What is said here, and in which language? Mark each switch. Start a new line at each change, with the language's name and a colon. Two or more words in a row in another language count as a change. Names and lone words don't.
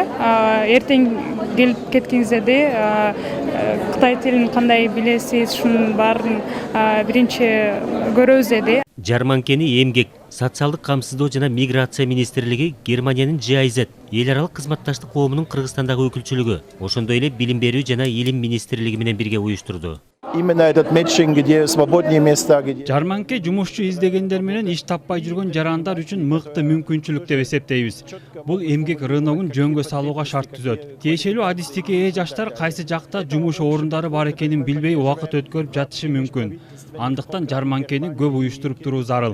Kyrgyz: Эртең келип кеткеңиздерде Кытай тилин кандай билесиз, шунун баарын биринчи көрөбүз деди. Жарманкени эмгек, социалдык камсыздоо жана миграция министрлиги, Германиянын GIZ, эл аралык кызматташтык коомунун Кыргызстандагы өкүлчүлүгү, ошондой эле билим берүү жана илим министрлиги менен бирге уюштурду.
Russian: Именно этот матчинг, где свободные места, где...
Kyrgyz: Жарманке жумушчу издегендер менен иш таппай жүргөн жарандар үчүн мыкты мүмкүнчүлүк деп эсептейбиз. Бул эмгек рыногун жөнгө салууга шарт түзөт. Тиешелүү адистикке ээ жаштар кайсы жакта жумуш орундары бар экенин билбей убакыт өткөрүп жатышы мүмкүн. Андыктан жарманкени көп уюштуруп туруу зарыл.